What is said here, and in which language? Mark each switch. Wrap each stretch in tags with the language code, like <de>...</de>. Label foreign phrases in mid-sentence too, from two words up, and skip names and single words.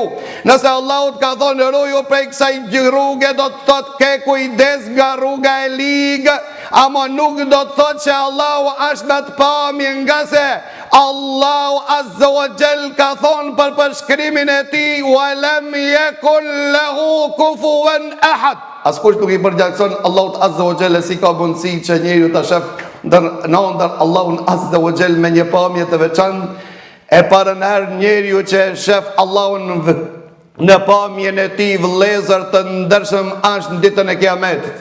<sq>Nëse Allahu ka thonë ruju prej kësaj rruge, do të thotë ke kujdes nga rruga e ligë, ama nuk do të thotë që Allahu është në të pamje, nga se Allahu</sq> <ar>عز وجل</ar> <sq>ka thonë për përshkrimin e tij,</sq> <ar>ولم يكن له كفوا أحد.</ar> <sq>Askush nuk i përgjakson Allahut</sq> <ar>عز وجل,</ar> <sq>si ka mundësi që njeriu ta shef në ndër Allahun</sq> <ar>عز وجل</ar> <sq>me një pamje të veçantë. E parën herë njeriu që shef Allahun në pamjen e tij, vëllezër të ndershëm, është në ditën e Kiametit.</sq>